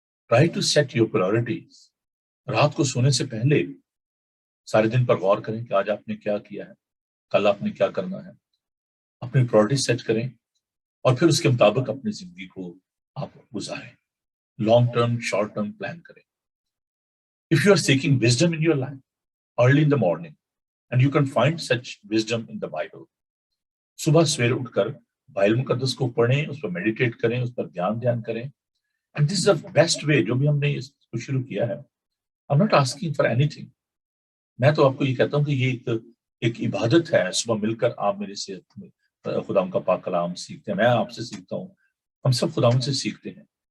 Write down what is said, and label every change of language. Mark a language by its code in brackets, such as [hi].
[en] Try to set your priorities. [ur] رات کو سونے سے پہلے سارے دن پر غور کریں کہ آج آپ نے کیا کیا ہے، کل آپ نے کیا کرنا ہے. اپنی پرائورٹی سیٹ کریں اور پھر اس کے مطابق اپنی زندگی کو آپ گزاریں. Long term short term plan کریں. [en] If you are seeking wisdom in your life early in the morning, and you can find such wisdom in the Bible. [ur] صبح سویر اٹھ کر بائبل مقدس کو پڑھیں، اس پر میڈیٹیٹ کریں، اس پر دھیان کریں. [en] And this is the best way. [ur] جو بھی ہم نے اس کو شروع کیا ہے، [en] I'm not asking for anything. [ur] میں تو آپ کو یہ کہتا ہوں کہ یہ ایک عبادت ہے. صبح مل کر آپ میرے سے خدا کا پاک کلام سیکھتے ہیں، میں آپ سے سیکھتا ہوں، ہم سب خدا سے سیکھتے ہیں.